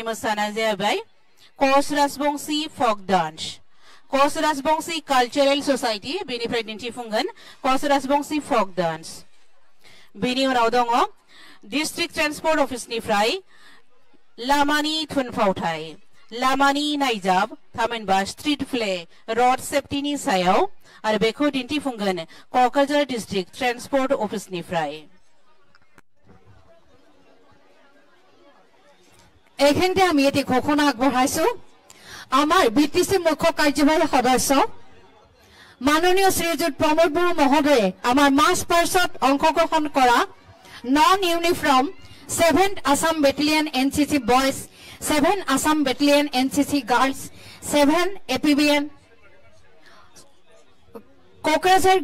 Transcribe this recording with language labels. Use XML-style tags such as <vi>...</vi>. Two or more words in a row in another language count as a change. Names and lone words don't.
<brx>मोसानाया जाबाय कच राजबंशी</brx> <en>folk dance</en> <brx>कच राजबंशी कालचारेल ससाइटि बेनिफ्राय दिन्थिफुंगोन कच राजबंशी फक डांस बेनि उनाव दङ डिस्ट्रिक्ट ट्रान्सपोर्ट अफिसनिफ्राय लामानि थुनफावथाय लामानि नायजाब थामहिनबा</brx> <en>street play road safetyni</en> <brx>सायाव आरो बेखौ दिन्थिफुंगोन कक्राझार डिस्ट्रिक्ट ट्रान्सपोर्ट अफिसनिफ्राय</brx> <as>এইখিনিতে আমি এটি ঘোষণা আগবঢ়াইছো আমাৰ বিটিসি মুখ্য কাৰ্যবাহী সদস্য মাননীয় শ্ৰীযুত প্ৰমোদ বড়ো মহোদয়ে আমাৰ</as> <en>march pastত</en> <as>অংশগ্ৰহণ কৰা</as> <en>non uniform</en> <as>7th আসাম বেটেলিয়ন এনসিসি বয়জ 7th আসাম বেটেলিয়ন এনসিসি গাৰ্লছ 7th এপিবিএন কোকৰাঝাৰ</as>